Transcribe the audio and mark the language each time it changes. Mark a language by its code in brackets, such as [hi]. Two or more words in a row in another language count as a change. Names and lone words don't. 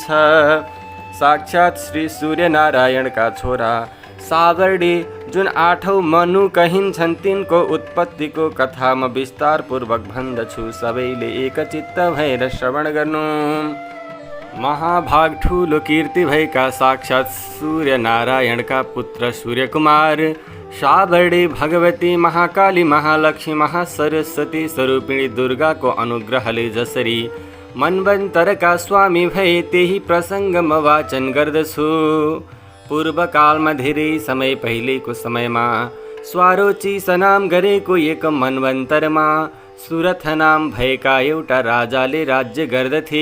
[ne] साक्षात् श्री सूर्यनारायणका छोरा सावर्डे जुन 8औं मनु कहिन्छन् तिनको उत्पत्तिको कथा म विस्तारपूर्वक भन्दछु। सबैले एकचित्त भएर श्रवण गर्नु। महाभाग ठुलो कीर्ति भएका साक्षात् सूर्यनारायणका पुत्र सूर्यकुमार सावर्डे भगवती महाकाली महालक्ष्मी महासरस्वती स्वरूपिणी दुर्गाको अनुग्रहले जसरी मन्वन्तरका स्वामी भए त्यही प्रसङ्ग म वाचन गर्दछु। पूर्वकालमा धेरै समय पहिलेको समयमा स्वारोचिस नाम गरेको एक मन्वन्तरमा सुरथ नाम भएका एउटा राजाले राज्य गर्दथे।